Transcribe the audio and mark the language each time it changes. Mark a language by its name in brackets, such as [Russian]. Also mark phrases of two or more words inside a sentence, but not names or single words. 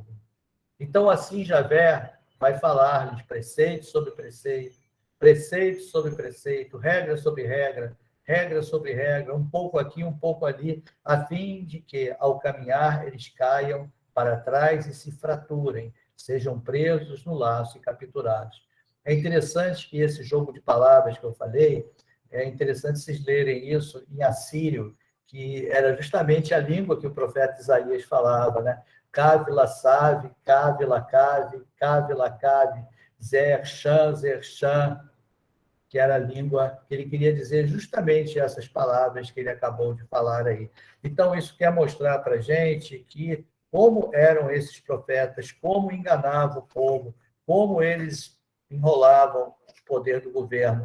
[Portuguese] Então, assim, Javé vai falar-lhes preceito sobre preceito, preceito sobre preceito, regra sobre regra, regra sobre regra, um pouco aqui, um pouco ali, a fim de que, ao caminhar, eles caiam para trás e se fraturem, sejam presos no laço e capturados. É interessante que esse jogo de palavras que eu falei, é interessante vocês lerem isso em assírio, que era justamente a língua que o profeta Isaías falava, né? [Hebrew] Cave la save, cave la cave, cave la cave, zerchan, zerchan, [Portuguese] que era a língua que ele queria dizer justamente essas palavras que ele acabou de falar aí. Então, isso quer mostrar para a gente que como eram esses profetas, como enganavam o povo, como eles enrolavam o poder do governo.